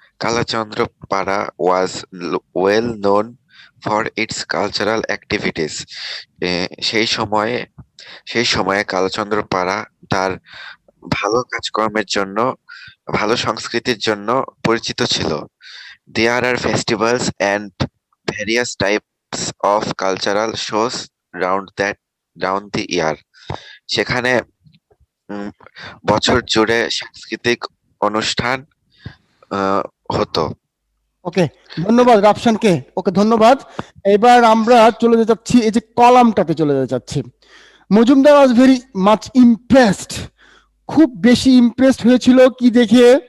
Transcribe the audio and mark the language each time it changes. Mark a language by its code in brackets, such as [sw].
[en] Kalachandrapara was well known for its cultural activities. [bn] সেই সময়ে কালচন্দ্রপাড়া তার ভালো কাজকর্মের জন্য, ভালো সংস্কৃতির জন্য পরিচিত ছিল। [en] There are festivals and various types of cultural shows round the year. [bn] সেখানে বছর জুড়ে সাংস্কৃতিক অনুষ্ঠান হতো। ওকে, ধন্যবাদ রাফসানকে। ওকে, ধন্যবাদ। এবার আমরা চলে যেতে চাচ্ছি এই যে কলামটাতে চলে যেতে চাচ্ছি। [en] Majumdar was very much impressed, [bn] খুব বেশি ইমপ্রেসড হয়েছিল কি দেখে?